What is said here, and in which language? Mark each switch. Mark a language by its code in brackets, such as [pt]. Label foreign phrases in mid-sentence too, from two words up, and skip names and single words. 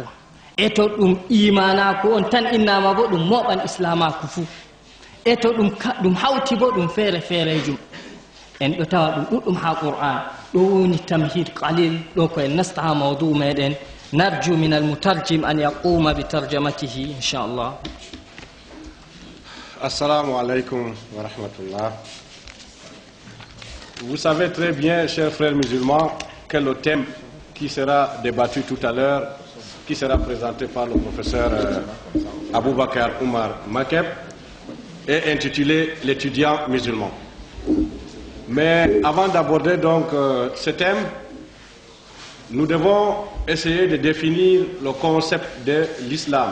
[ff] e to ɗum imanaku on tan innama bo ɗum moɓan islamaku fuu. e to ɗum hawti bo ɗum feere feerejum. en ɗo tawa ɗum ɗuɗɗum ha qur'an. ɗo woni [ar] تمهيد قليل [ff] ɗo ko en nasta ha mawdu meɗen. [ar] نرجو من المترجم أن يقوم بترجمته إن شاء الله. السلام عليكم ورحمة الله. [fr] Vous savez très bien, chers frères musulmans, que le thème qui sera débattu tout à l'heure, qui sera présenté par le professeur Aboubakar Oumar Makeb, est intitulé « L'étudiant musulman ». Mais avant d'aborder donc ce thème, nous devons essayer de définir le concept de l'islam.